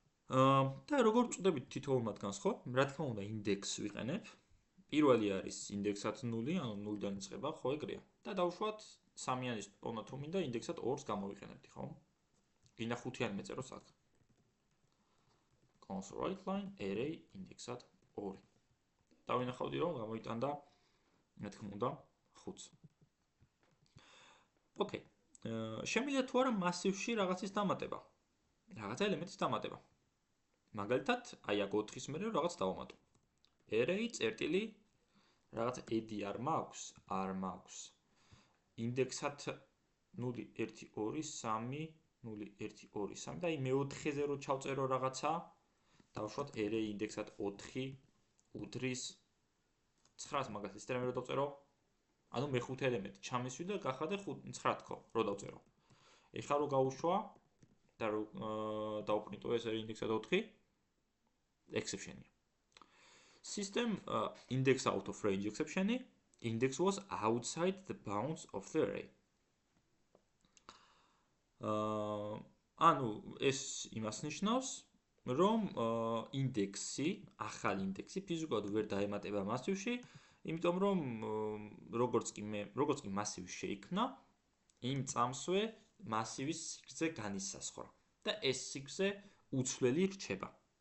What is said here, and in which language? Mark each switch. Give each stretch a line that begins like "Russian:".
Georgian: და როგორ ვწვდებით თითოეულ მათგანს, ხო? რა თქმა უნდა, ინდექსს ვიყენებ. პირველი არის ინდექსად 0, ანუ 0-დან იწყება, ხო, ეგრეა. და დავუშვათ 3-ანის ტონა თუ მინდა ინდექსად 2-ს გამოვიყენებდი, ხო? გინდა 5-იანი მეწეროს აქ. console write line array ინდექსად 2. დავინახავდი რომ გამოიტანდა რა თქმა უნდა 5-ს. ოკეი. შემიძლია თუ არა მასივში რაღაცის დამატება. რაღაცა ელემენტის დამატება. მაგალითად, აი აქ 4-ის მერე რაღაც დავამატო. array წერტილი რაღაც edi არ მაქვს, არ მაქვს. ინდექსად 0 1 2 3 0 1 2 3 და აი მეოთხეზე რო ჩავწერო რაღაცა, დავუშვათ array ინდექსად 4 უდრის 9-ს მაგას ისე რამე რო დავწერო. ანუ მეხუთე ელემენტი ჩამისვი და გახადე 9 თქო, რო დავწერო. ეხლა რო გავუშვა და რო დავპრინტო ეს array ინდექსად 4, exception-ია.
English: System index out of range exception, index was outside the bounds of the array.
Georgian: ანუ ეს იმას ნიშნავს, რომ ინდექსი, ახალი ინდექსი ფიზიკურად ვერ დაემატება მასივში, იმიტომ რომ როგორც კი მასივი შეიქმნა, იმ წამსვე მასივის სიგრძე განისაზღვრა და ეს სიგრძე უცვლელი რჩება.